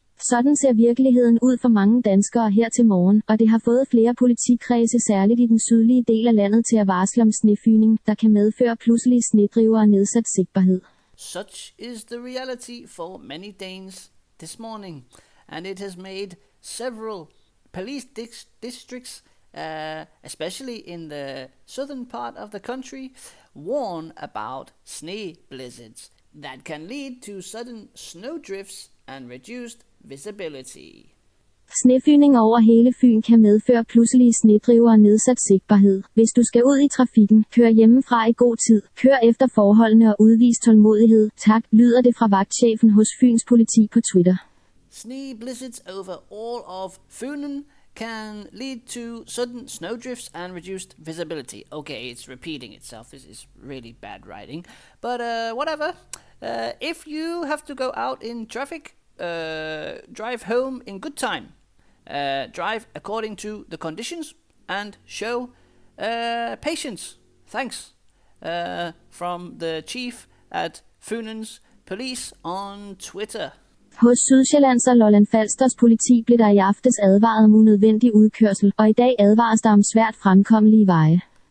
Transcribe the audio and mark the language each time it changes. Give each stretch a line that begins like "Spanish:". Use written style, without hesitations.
Danish: Sådan ser virkeligheden ud for mange danskere her til morgen, og det har fået flere politikredse særligt i den sydlige del af landet til at varsle om snefygning, der kan medføre pludselige snedriver og nedsat sigtbarhed.
English: Such is the reality for many Danes this morning, and it has made several police districts, especially in the southern part of the country, warn about snow blizzards that can lead to sudden snowdrifts and reduced visibility.
Danish: Snefygning over hele Fyn kan medføre pludselige snedriver og nedsat sigtbarhed. Hvis du skal ud i trafikken, kør hjemmefra i god tid. Kør efter forholdene og udvis tålmodighed. Tak, lyder det fra vagtchefen hos Fyns politi på Twitter.
English: Snow blizzards over all of Funen can lead to sudden snowdrifts and reduced visibility. Okay, it's repeating itself. This is really bad writing. But whatever. If you have to go out in traffic, drive home in good time. Drive according to the conditions and show patience. Thanks. From the chief at Funens Police on Twitter.
Danish: Hos Sydsjællands og Lolland Falsters politi blev der i aftes advaret om unødvendig udkørsel, og i dag advares der om svært fremkommelige veje.